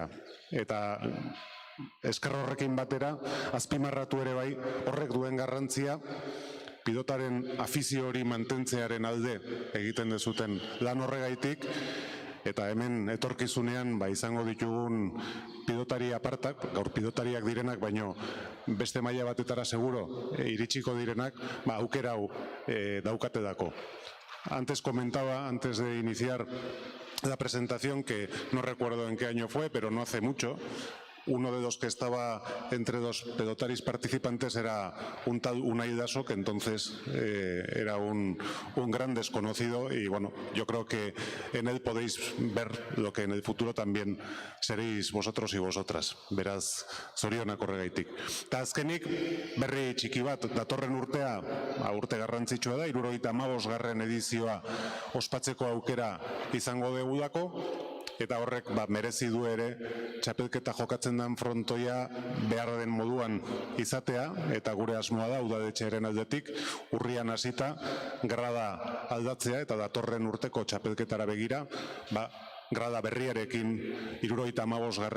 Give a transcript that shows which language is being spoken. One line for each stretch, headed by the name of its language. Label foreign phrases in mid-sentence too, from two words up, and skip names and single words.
Basque: Eta esker horrekin batera, azpimarratu ere bai, horrek duen garrantzia, pilotaren afizio hori mantentzearen alde egiten dezuten lan horregaitik, eta hemen etorkizunean izango ditugun pilotari apartak, gaur pilotariak direnak, baino beste maila batetara seguro iritsiko direnak, aukera hau daukate dako.
Spanish: Antes comentaba, antes de iniciar la presentación, que no recuerdo en qué año fue, pero no hace mucho, uno de los que estaba entre los pelotaris participantes era un tal Unai Daso, que entonces era un gran desconocido, y bueno, yo creo que en él podéis ver lo que en el futuro también seréis vosotros y vosotras.
Basque: Beraz, zorionak horregaitik. Eta azkenik, berri txiki bat, datorren urtea, urte garrantzitsua da, 75. edizioa ospatzeko aukera izango degudako, eta horrek merezi du ere txapelketa jokatzen den frontoia behar den moduan izatea, eta gure asmoa da udadetxearen aldetik urrian hasita grada aldatzea, eta datorren urteko txapelketara begira grada berriarekin 75.